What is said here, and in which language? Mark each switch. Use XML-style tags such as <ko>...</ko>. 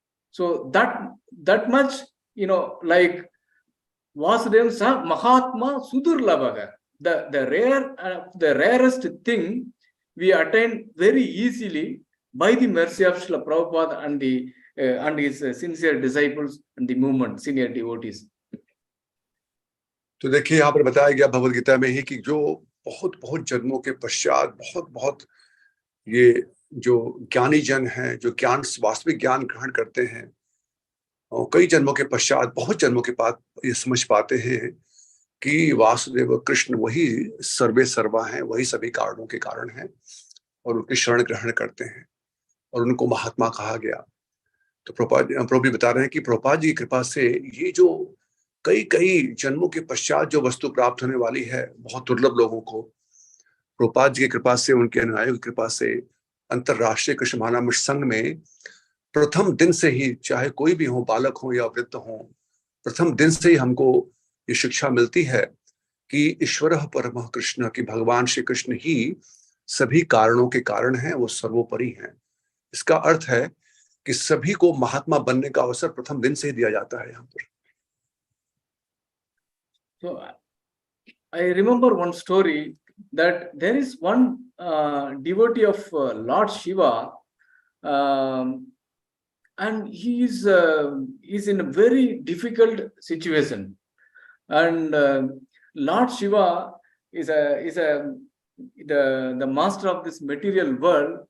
<en>So that much, like</en> <sa>Vasudeva Sa Mahatma Sudurlabhaga,</sa> <en>the rarest thing we attain very easily by the mercy of Srila Prabhupada and his sincere disciples and the movement, senior devotees.</en> <hi>तो देखिए यहाँ पर बताया गया भगवद गीता में ही कि जो बहुत जन्मों के पश्चात बहुत ये जो ज्ञानी जन हैं, जो वास्तविक ज्ञान ग्रहण करते हैं, और कई जन्मों के पश्चात, बहुत जन्मों के बाद ये समझ पाते हैं कि वासुदेव कृष्ण वही सर्वे सर्वा हैं, वही सभी कारणों के कारण हैं, और उनकी शरण ग्रहण करते हैं और उनको महात्मा कहा गया। तो प्रभु बता रहे हैं कि प्रभुपाद जी की कृपा से ये जो कई जन्मों के पश्चात जो वस्तु प्राप्त होने वाली है बहुत दुर्लभ लोगों को, प्रभुपाद जी की कृपा से, उनके अनुयायियों की कृपा से अंतरराष्ट्रीय कृष्ण महानाम संघ में प्रथम दिन से ही, चाहे कोई भी हो, बालक हो या वृद्ध हो, प्रथम दिन से ही हमको ये शिक्षा मिलती है कि</hi> <sa>ईश्वर परमः कृष्ण,</sa> <hi>की भगवान श्री कृष्ण ही सभी कारणों के कारण हैं, वो सर्वोपरि हैं। इसका अर्थ है कि सभी को महात्मा बनने का अवसर प्रथम दिन से ही दिया जाता है यहाँ पर।</hi> <en>So I remember one story that there is one devotee of Lord Shiva, and he is in a very difficult situation, and Lord Shiva is the master of this material world.</en>